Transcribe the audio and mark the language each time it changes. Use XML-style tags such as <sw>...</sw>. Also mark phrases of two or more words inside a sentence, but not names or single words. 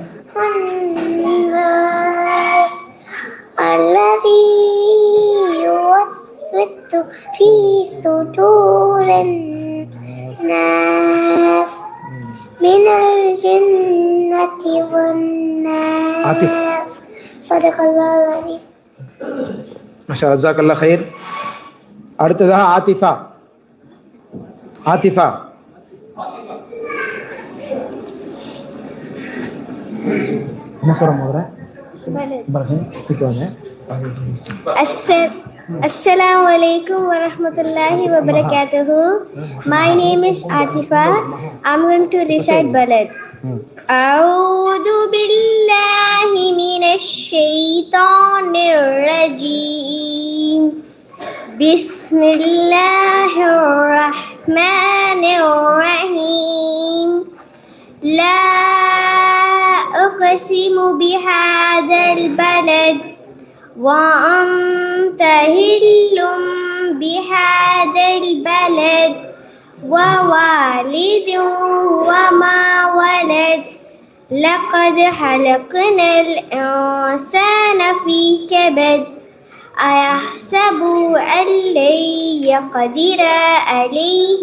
<ar>الناس الذي يوسوس في صدور الناس من الجنة والناس صدق الله العظيم. ماشا جزاك الله خير. அடுத்ததாக ஆத்திஃபா.</ar> <ta>ஆத்திஃபா என்ன சொல்ற முதல்ல</ta> <ar>السلام عليكم و رحمة الله و بركاته.</ar> <en>My name is Atifa. I'm going to recite Balad.</en> <ar>أعوذ بالله من الشيطان الرجيم. بسم الله الرحمن الرحيم. لا أقسم بهذا البلد وأنت هل بهذا البلد ووالد وما ولد لقد خلقنا الإنسان في كبد أيحسب أن لن يقدر عليه</ar>